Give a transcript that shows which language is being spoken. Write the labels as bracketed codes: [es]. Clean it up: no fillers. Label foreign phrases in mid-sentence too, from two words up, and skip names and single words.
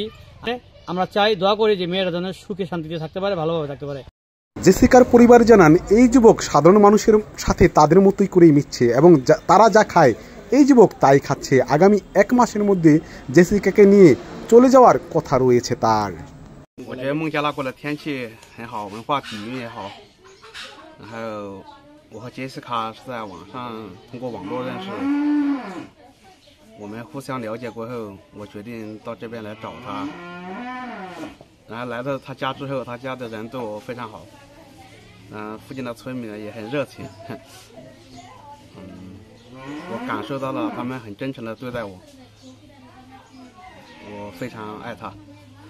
[bn] আমরা চাই, দোয়া করি যে মেয়েরা যেন সুখে শান্তিতে থাকতে পারে, ভালোভাবে থাকতে পারে। জেসিকার পরিবার জানান, এই যুবক সাধারণ মানুষের সাথে তাদের মতোই করেই মিশছে এবং তারা যা খায় এই যুবক তাই খাচ্ছে। আগামী 1 মাসের মধ্যে জেসিকাকে নিয়ে চলে যাওয়ার কথা রয়েছে তার। [zh] 我觉得孟加拉国的天气很好，文化底蕴也好，还有我和杰西卡是在网上通过网络认识，我们互相了解过后，我决定到这边来找他。然后来到他家之后，他家的人对我非常好，附近的村民呢也很热情，我感受到了他们很真诚的对待我，我非常爱他。